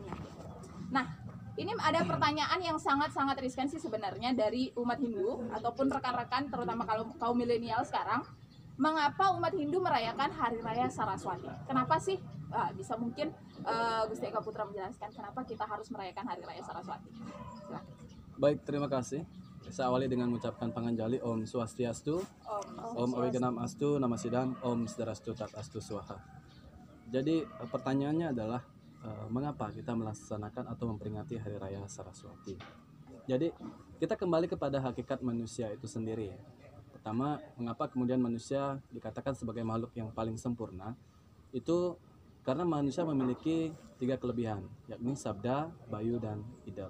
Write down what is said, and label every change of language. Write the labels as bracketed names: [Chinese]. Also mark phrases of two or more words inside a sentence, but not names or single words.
[Indonesian] Nah, ini ada pertanyaan yang sangat-sangat riskan sih sebenarnya dari umat Hindu ataupun rekan-rekan terutama kalau kaum milenial sekarang. Mengapa umat Hindu merayakan Hari Raya Saraswati? Kenapa sih? Bisa mungkin Gusti Eka Putra menjelaskan kenapa kita harus merayakan Hari Raya Saraswati. Silakan. Baik, terima kasih. Saya awali dengan mengucapkan panganjali Om Swastiastu, [Sanskrit] Om Awiganam Astu, Nama Sidam, Om Sedarastu Tat Astu Swaha. [Indonesian] Jadi pertanyaannya adalah mengapa kita melaksanakan atau memperingati Hari Raya Saraswati? Jadi kita kembali kepada hakikat manusia itu sendiri ya. Pertama, mengapa kemudian manusia dikatakan sebagai makhluk yang paling sempurna? Itu karena manusia memiliki 3 kelebihan, yakni sabda, bayu, dan idap.